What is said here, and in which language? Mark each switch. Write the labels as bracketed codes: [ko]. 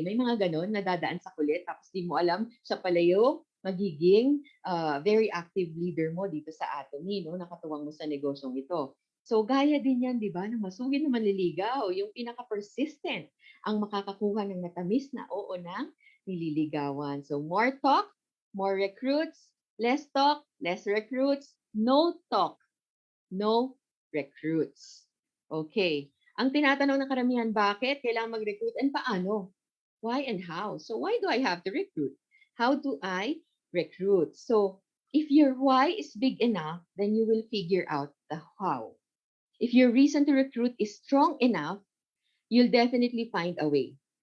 [tl] May mga ganon na dadaan sa kulit, tapos di mo alam, siya pala yung magiging very active leader mo dito sa Atomy, no? Nakatuwang mo sa negosyong ito. So, gaya din yan, di ba, na masugid na manliligaw, yung pinaka-persistent ang makakakuha ng matamis na oo ng nililigawan. [en] So, more talk, more recruits, less talk, less recruits, no talk, no recruits. Okay. [tl] Ang tinatanong ng karamihan, bakit kailangan mag-recruit and paano? [en] Why and how? So why do I have to recruit? How do I recruit? So if your why is big enough, then you will figure out the how. If your reason to recruit is strong enough, you'll definitely find a way.